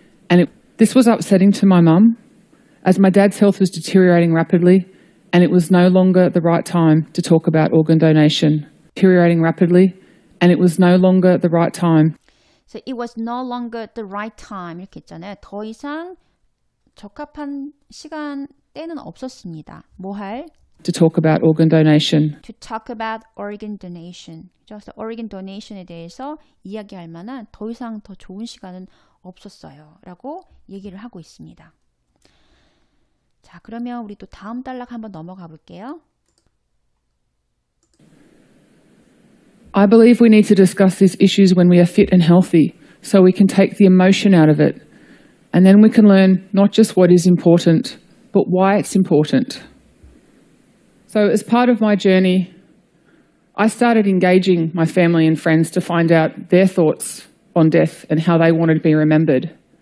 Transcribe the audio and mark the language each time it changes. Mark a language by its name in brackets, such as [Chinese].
[English] And this was upsetting to my mum, as my dad's health was deteriorating rapidly. and it was no longer the right time to talk about organ donation. Deteriorating rapidly, and it was no longer the right time So it was no longer the right time [Korean] 이렇게 했잖아요. 더 이상 적합한 시간 때는 없었습니다. 뭐 할? [English] to talk about organ donation. To talk about organ donation. [Korean] 그래서 organ donation에 대해서 이야기할 만한 더 이상 더 좋은 시간은 없었어요. 라고 얘기를 하고 있습니다. 자, 그러면 우리 또 다음 단락 한번 넘어가 볼게요. [English] I believe we need to discuss these issues when we are fit and healthy, so we can take the emotion out of it. And then we can learn not just what is important, but why it's important. So as part of my journey, I started engaging my family and friends to find out their thoughts on death and how they wanted to be remembered.